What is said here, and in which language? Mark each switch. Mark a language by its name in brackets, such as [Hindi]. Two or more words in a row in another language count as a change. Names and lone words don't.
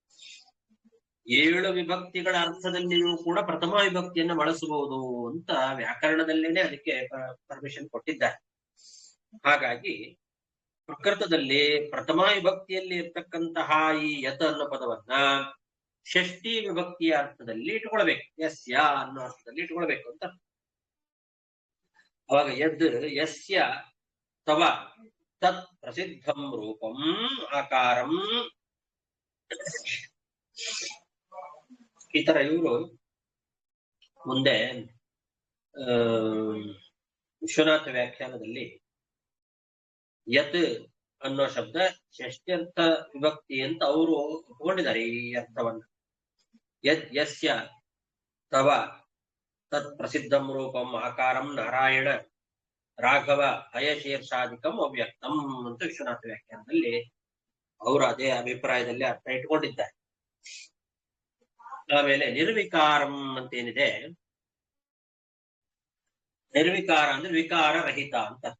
[Kannada] 7 ವಿಭಕ್ತಿಗಳ ಅರ್ಥದಲ್ಲಿಯೂ ಕೂಡ ಪ್ರಥಮ ವಿಭಕ್ತಿಯನ್ನ ಬಳಸಬಹುದು ಅಂತ ವ್ಯಾಕರಣದಲ್ಲೇನೆ ಅದಕ್ಕೆ ಪರ್ಮಿಷನ್ ಕೊಟ್ಟಿದ್ದಾರೆ. ಹಾಗಾಗಿ ಪ್ರಕೃತದಲ್ಲಿ ಪ್ರಥಮ ವಿಭಕ್ತಿಯಲ್ಲಿ ಇರ್ತಕ್ಕಂತಹ ಈ ಯತ ಅನ್ನೋ ಪದವನ್ನ ಷಷ್ಠಿ ವಿಭಕ್ತಿಯ ಅರ್ಥದಲ್ಲಿ ಇಟ್ಕೊಳ್ಬೇಕು. ಯಸ್ಯ ಅನ್ನೋ ಅರ್ಥದಲ್ಲಿ ಇಟ್ಕೊಳ್ಬೇಕು ಅಂತ. [Sanskrit] ಅವಾಗ ಯದ್ ಯಸ್ಯ ತವ ತತ್ ಪ್ರಸಿದ್ಧಂ ರೂಪಂ ಆಕಾರಂ. [Kannada] ಈ ತರ ಇವರು ಮುಂದೆ ವಿಶ್ವನಾಥ ವ್ಯಾಖ್ಯಾನದಲ್ಲಿ ಯತ್ ಅನ್ನೋ ಶಬ್ದ ಷಷ್ಠ್ಯರ್ಥ ವಿಭಕ್ತಿ ಅಂತ ಅವರು ಒಪ್ಕೊಂಡಿದ್ದಾರೆ ಈ ಅರ್ಥವನ್ನ. [Sanskrit] ಯದ್ ಯಸ್ಯ ತವ ತತ್ ಪ್ರಸಿದ್ಧಂ ರೂಪಂ ಆಕಾರಂ ನಾರಾಯಣ ರಾಘವ ಹಯಶೀರ್ಷಾಧಿಕಂ ಅವ್ಯಕ್ತಂ [Kannada] ಅಂತ ವಿಶ್ವನಾಥ ವ್ಯಾಖ್ಯಾನದಲ್ಲಿ ಅವರು ಅದೇ ಅಭಿಪ್ರಾಯದಲ್ಲಿ ಅರ್ಥ ಇಟ್ಕೊಂಡಿದ್ದಾರೆ. ಆಮೇಲೆ ನಿರ್ವಿಕಾರಂ ಅಂತ ಏನಿದೆ, ನಿರ್ವಿಕಾರ ಅಂದ್ರೆ ವಿಕಾರ ರಹಿತ ಅಂತ ಅರ್ಥ.